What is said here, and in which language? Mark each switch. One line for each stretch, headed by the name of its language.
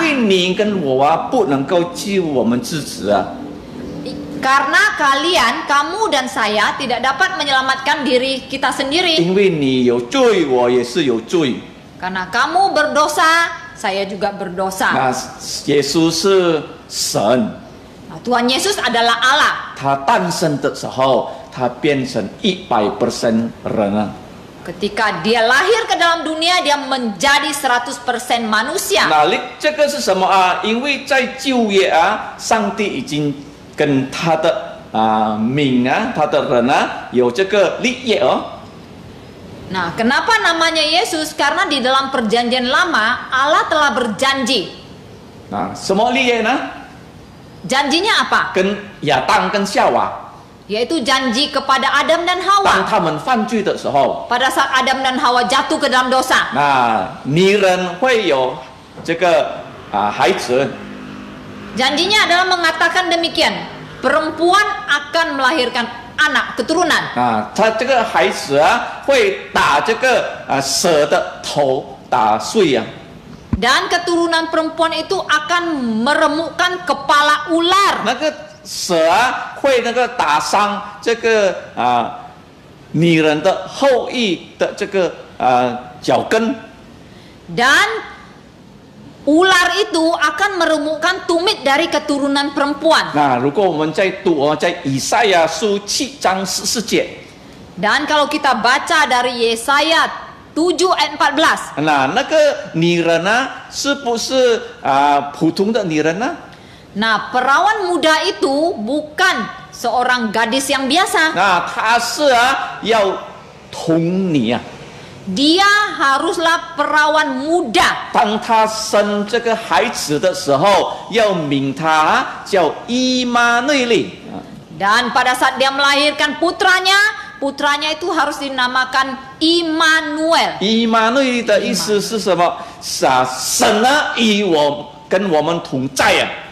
Chinese: 为你跟我不能够救我们自己啊。
Indonesian: Karena kalian, kamu dan saya tidak dapat menyelamatkan diri kita sendiri.
Chinese: 因为你有罪，我也是有罪。
Indonesian: Karena kamu berdosa, saya juga berdosa.
Chinese: 那耶稣是神，
Indonesian: Nah, Tuhan Yesus adalah Allah.
Chinese: 他诞生的时候，他变成100% 人啊。
Indonesian: Ketika dia lahir ke dalam dunia, dia menjadi 100% manusia.
Chinese: 那这个是什么啊？因为在旧约啊，上帝已经跟他的名啊，他的人啊，有这个立约哦。
Indonesian: Nah, kenapa namanya Yesus? Karena di dalam perjanjian lama, Allah telah berjanji.
Chinese: 啊，什么立约呢？
Indonesian: Janjinya apa?
Chinese: 跟亚当跟夏娃，
Indonesian: Yaitu janji kepada Adam dan
Chinese: 当
Indonesian: Hawa.
Chinese: 他们犯罪的时候，
Indonesian: Pada saat Adam dan Hawa jatuh ke dalam dosa,
Chinese: 那女人会有这个孩子。
Indonesian: janjinya adalah mengatakan demikian. Perempuan akan melahirkan anak, keturunan.
Chinese: 他这个孩子啊，会打这个蛇的头打碎啊。
Indonesian: Dan keturunan perempuan itu akan meremukkan kepala ular.
Chinese: 那个蛇啊，会那个打伤这个女人的后裔的这个脚跟。
Indonesian: Dan ular itu akan meremukkan tumit dari keturunan perempuan.
Chinese: 那如果我们再读在以赛亚书7章14节，
Indonesian: Dan kalau kita baca dari Yesaya 7 ayat 14.
Chinese: 那个女人呢，是不是普通的女人呢？
Indonesian: Nah, perawan muda itu bukan seorang gadis yang biasa.
Chinese: 那她是要同你啊。
Indonesian: Dia haruslah perawan muda.
Chinese: 当她生这个孩子的时候，要名他叫以马内利。
Indonesian: Dan pada saat dia melahirkan putranya itu harus dinamakan Immanuel.
Chinese: 以马内利的意思是什么？神与跟我们同在啊。